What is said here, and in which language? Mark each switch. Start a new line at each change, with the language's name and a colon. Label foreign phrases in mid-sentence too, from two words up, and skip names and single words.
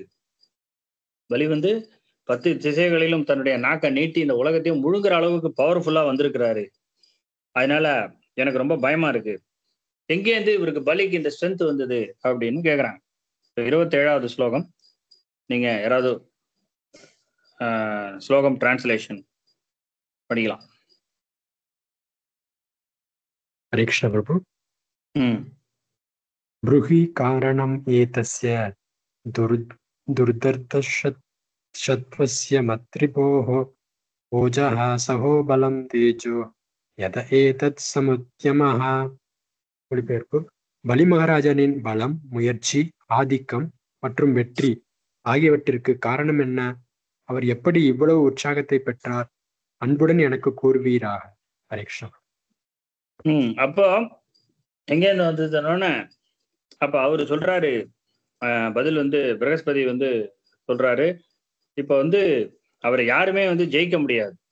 Tamil: பலி வந்து 10 திசைகளிலும் தன்னுடைய நாக்கை நீட்டி இந்த உலகத்தையும் முழுங்குற அளவுக்கு பவர்ஃபுல்லா வந்திருக்கிறாரு. அதனால எனக்கு ரொம்ப பயமா இருக்கு. எங்கேருந்து இவருக்கு பலிக்கு இந்த ஸ்ட்ரென்த் வந்தது அப்படின்னு கேக்குறாங்க. 27வது ஸ்லோகம். நீங்க யாராவது ஸ்லோகம் டிரான்ஸ்லேஷன் படிக்கலாம்.
Hindi: हरे कृष्ण प्रभु।
Sanskrit: ब्रूहि कारणम् एतस्य दुर्दर्शत्वस्य मत्रिपोः ओजः सहो बलं तेजो यद एतत् समुद्यमः।
Tamil: மொழிபெயர்ப்பு: பலி மகாராஜனின் பலம், முயற்சி, ஆதிக்கம் மற்றும் வெற்றி ஆகியவற்றிற்கு காரணம் என்ன? அவர் எப்படி இவ்வளவு உற்சாகத்தை பெற்றார்? அன்புடன் எனக்கு கூறுவீராக. ஹரே கிருஷ்ணா. அப்போ எங்கேருந்து வந்ததுன்னு அப்ப அவரு சொல்றாரு, பதில் வந்து பிரகஸ்பதி வந்து சொல்றாரு, இப்ப வந்து அவரை யாருமே வந்து ஜெயிக்க முடியாது.